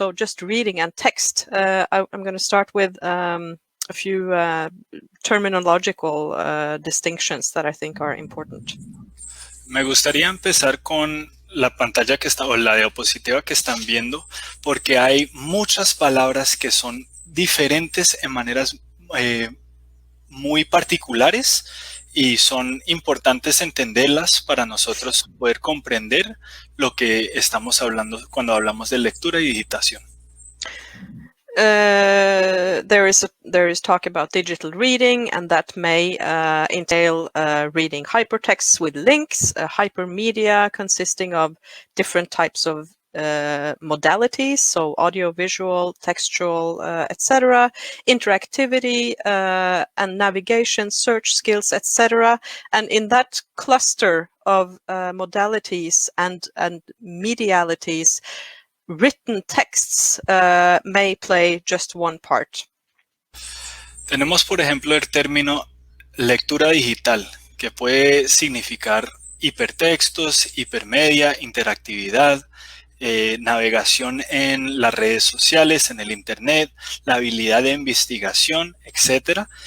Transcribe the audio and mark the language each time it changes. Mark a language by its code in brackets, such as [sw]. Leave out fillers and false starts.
[en] So just reading and text. I'm going to start with a few terminological distinctions that I think are important. [es] Me gustaría empezar con la pantalla que está, o la diapositiva que están viendo, porque hay muchas palabras que son diferentes en maneras muy particulares y son importantes entenderlas para nosotros poder comprender lo que estamos hablando cuando hablamos de lectura y digitación. [en] There is talk about digital reading, and that may entail reading hypertexts with links, hypermedia consisting of different types of modalities, so audio, visual, textual, etc., interactivity and navigation, search skills, etc. And in that cluster of modalities and medialities, written texts may play just one part. [es] Tenemos, por ejemplo, el término lectura digital, que puede significar hipertextos, hipermedia, interactividad, navegación en las redes sociales, en el internet, la habilidad de investigación, etc.